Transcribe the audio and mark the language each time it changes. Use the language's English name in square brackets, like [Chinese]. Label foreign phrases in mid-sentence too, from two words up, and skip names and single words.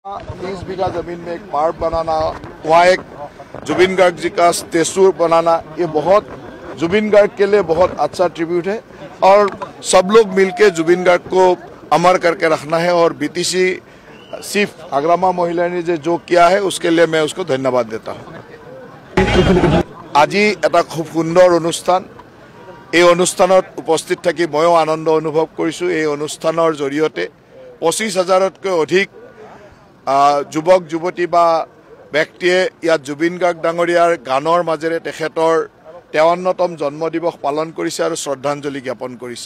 [Hindi] 30 बीघा जमीन में एक पार्क बनाना, वहाँ एक जुबिन गार्ग जी का स्टेचू बनाना, ये बहुत जुबिन गार्ग के लिए बहुत अच्छा ट्रिब्यूट है और सब लोग मिलकर जुबिन गार्ग को अमर करके रखना है। और बीटीसी चीफ आग्रामा महिला ने जो किया है उसके लिए मैं उसको धन्यवाद देता हूँ। [Assamese] আজি এটা খুব সুন্দৰ অনুষ্ঠান, এই অনুষ্ঠানত উপস্থিত থাকি ময়ো আনন্দ অনুভৱ কৰিছোঁ। এই অনুষ্ঠানৰ জৰিয়তে 25,000তকৈ অধিক যুৱক যুৱতী বা ব্যক্তিয়ে ইয়াত জুবিন গাৰ্গ ডাঙৰীয়াৰ গানৰ মাজেৰে তেখেতৰ 53তম জন্মদিবস পালন কৰিছে আৰু শ্ৰদ্ধাঞ্জলি জ্ঞাপন কৰিছে।